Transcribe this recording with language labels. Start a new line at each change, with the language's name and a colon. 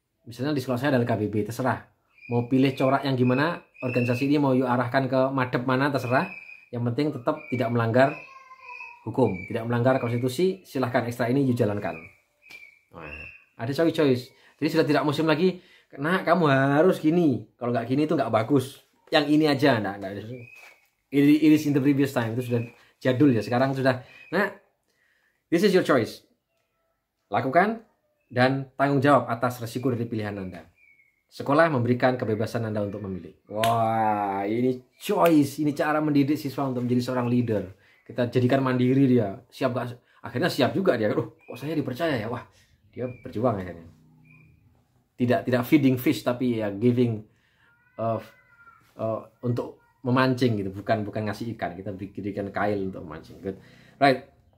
Indonesian: Misalnya di sekolah saya ada KBB, terserah. Mau pilih corak yang gimana, organisasi ini mau yuk arahkan ke madep mana, terserah. Yang penting tetap tidak melanggar hukum, tidak melanggar konstitusi, silahkan ekstra ini yuk jalankan. Nah, ada choice. Jadi sudah tidak musim lagi, nah kamu harus gini, kalau nggak gini itu nggak bagus. Yang ini aja, enggak.
English: It is in the previous time,
Indonesian: itu sudah jadul ya. Sekarang sudah, nah,
English: this is your choice.
Indonesian: Lakukan dan tanggung jawab atas resiko dari pilihan Anda. Sekolah memberikan kebebasan Anda untuk memilih. Wah, ini choice, ini cara mendidik siswa untuk menjadi seorang leader. Kita jadikan mandiri dia, siap gak? Akhirnya siap juga dia. Kok saya dipercaya ya? Wah, dia berjuang akhirnya. Tidak
English: feeding fish,
Indonesian: tapi ya giving untuk memancing gitu, bukan ngasih ikan, kita berikan kail untuk memancing.
English: Good. Right.